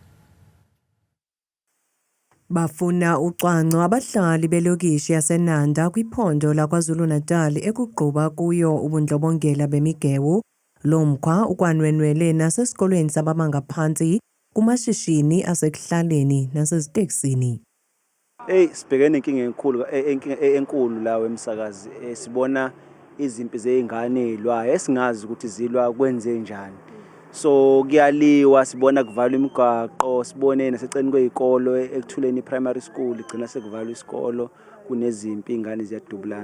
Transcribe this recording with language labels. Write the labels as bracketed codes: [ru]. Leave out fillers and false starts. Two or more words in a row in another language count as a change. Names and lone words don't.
[xh] Bafuna ucwangco abahlali belokishi yaseNanda kwiphondo laKwaZulu-Natal ekugquba kuyo ubundlobongela bemigewu. Lo mkhwa ukwanwenwele nasesikolweni sabamanga phansi kumashishini asekuhlaleni naseziteksini. [zu] Sibhekene nenkinga enkulu la emsakazi. Sibona izimpi zeingane ezilwayo esingazi ukuthi zilwa kwenze njani. So kuyaliwa, sibona kuvalwa imigwaqo, sibone naseceni kwezikolo ekuthuleni [en] primary school [zu] igcina sekuvalwa isikolo kunezimpi ingane ziyadubulana.